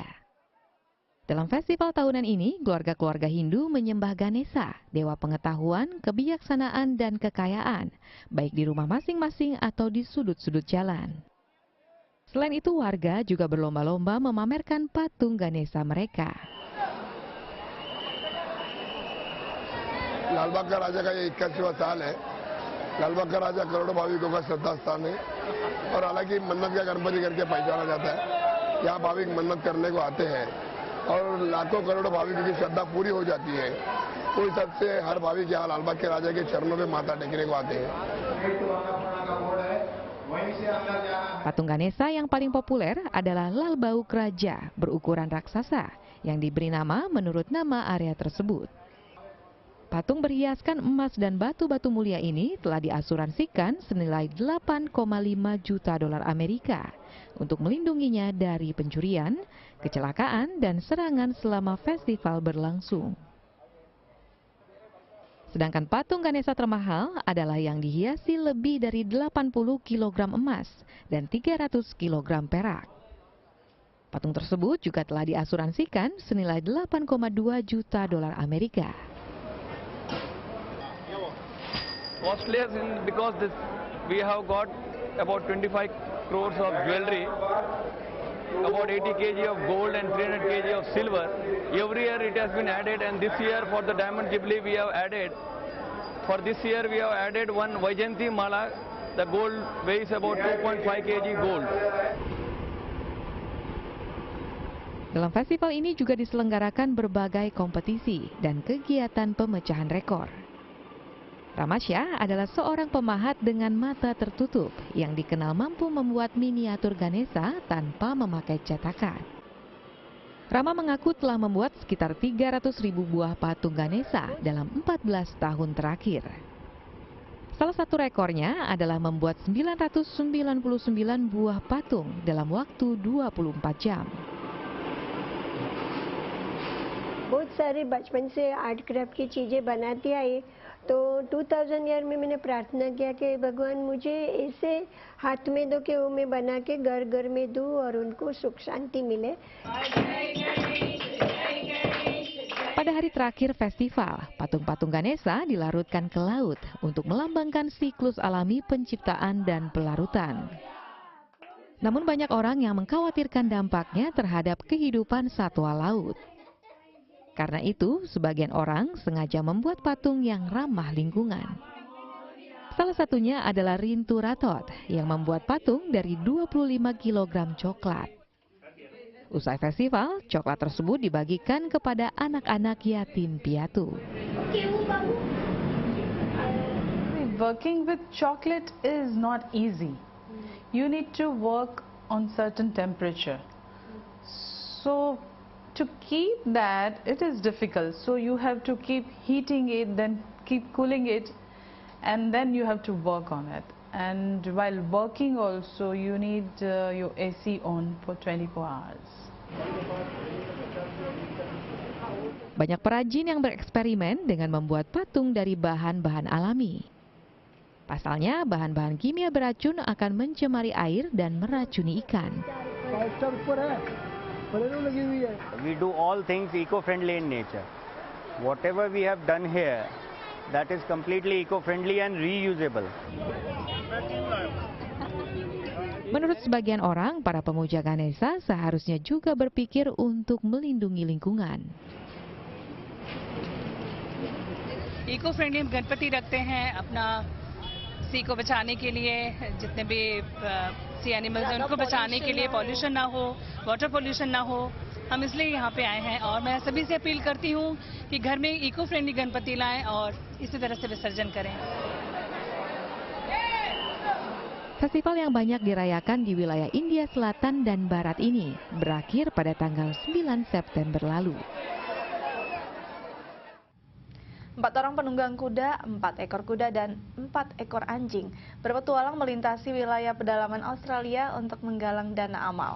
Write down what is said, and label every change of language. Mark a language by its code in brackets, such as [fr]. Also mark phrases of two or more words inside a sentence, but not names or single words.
[id] Dalam festival tahunan ini, keluarga-keluarga Hindu menyembah Ganesha, dewa pengetahuan, kebijaksanaan, dan kekayaan, baik di rumah masing-masing atau di sudut-sudut jalan. Selain itu, warga juga berlomba-lomba memamerkan patung Ganesha mereka. [hi] लालबाग का राजा का ये 81वां साल है। लालबाग का राजा करोड़ों भाविकों का श्रद्धा स्थान है और हालांकि मन्नत का गणपति करके पहचाना जाता है। यहाँ भाविक मन्नत करने को आते हैं और लाखों करोड़ों भाविकों की श्रद्धा पूरी हो जाती है। तो इस हद से हर भाविक यहाँ लालबाग के राजा के चरणों में माथा टेकने को आते हैं। [id] Patung Ganesha yang paling populer adalah Lal Bauk Raja berukuran raksasa yang diberi nama menurut nama area tersebut. Patung berhiaskan emas dan batu-batu mulia ini telah diasuransikan senilai 8,5 juta dolar Amerika untuk melindunginya dari pencurian, kecelakaan, dan serangan selama festival berlangsung. Sedangkan patung Ganesha termahal adalah yang dihiasi lebih dari 80 kg emas dan 300 kg perak. Patung tersebut juga telah diasuransikan senilai 8,2 juta dolar Amerika. [en] Costlier because we have got about 25 crores of jewelry, about 80 kg of gold and 300 kg of silver. Every year it has been added, and this year for the Diamond Jubilee we have added. For this year we have added one Vaijayanti Mala. The gold weighs about 2.5 kg gold. [id] Dalam festival ini juga diselenggarakan berbagai kompetisi dan kegiatan pemecahan rekor. Ramasya adalah seorang pemahat dengan mata tertutup yang dikenal mampu membuat miniatur Ganesha tanpa memakai cetakan. Rama mengaku telah membuat sekitar 300.000 buah patung Ganesha dalam 14 tahun terakhir. Salah satu rekornya adalah membuat 999 buah patung dalam waktu 24 jam. [hi] बहुत सारे बचपन से [en] art craft [hi] की चीज़ें बनाती आई, तो 2000 ईयर में मैंने प्रार्थना किया कि भगवान मुझे ऐसे हाथ में दो कि वो मैं बना के घर घर में दूँ और उनको सुख शांति मिले. [id] Pada hari terakhir festival, patung-patung Ganesha dilarutkan ke laut untuk melambangkan siklus alami penciptaan dan pelarutan. Namun banyak orang yang mengkhawatirkan dampaknya terhadap kehidupan satwa laut. Karena itu, sebagian orang sengaja membuat patung yang ramah lingkungan. Salah satunya adalah Rintu Ratot yang membuat patung dari 25 kg coklat. Usai festival, coklat tersebut dibagikan kepada anak-anak yatim piatu. [en] Working with chocolate is not easy. You need to work on certain temperature. So to keep that, it is difficult. So you have to keep heating it, then keep cooling it, and then you have to work on it. And while working also, you need your AC on for 24 hours. [id] Banyak perajin yang bereksperimen dengan membuat patung dari bahan-bahan alami. Pasalnya, bahan-bahan kimia beracun akan mencemari air dan meracuni ikan. [en] We do all things eco-friendly in nature. Whatever we have done here, that is completely eco-friendly and reusable. [id] Menurut sebagian orang, para pemuja Ganesha seharusnya juga berpikir untuk melindungi lingkungan. [hi] इको-फ्रेंडली हम गणपति रखते हैं अपना सी को बचाने के लिए, जितने भी [en] sea animals [hi] हैं उनको बचाने के लिए, पॉल्यूशन ना हो, [en] water pollution [hi] ना हो, हम इसलिए यहाँ पे आए हैं। और मैं सभी से अपील करती हूँ कि घर में [en] eco friendly [hi] गणपति लाएं और इसी तरह से विसर्जन करें। [id] Festival yang banyak dirayakan di wilayah India Selatan dan Barat ini berakhir pada tanggal 9 September lalu. 4 orang penunggang kuda, 4 ekor kuda, dan 4 ekor anjing berpetualang melintasi wilayah pedalaman Australia untuk menggalang dana amal.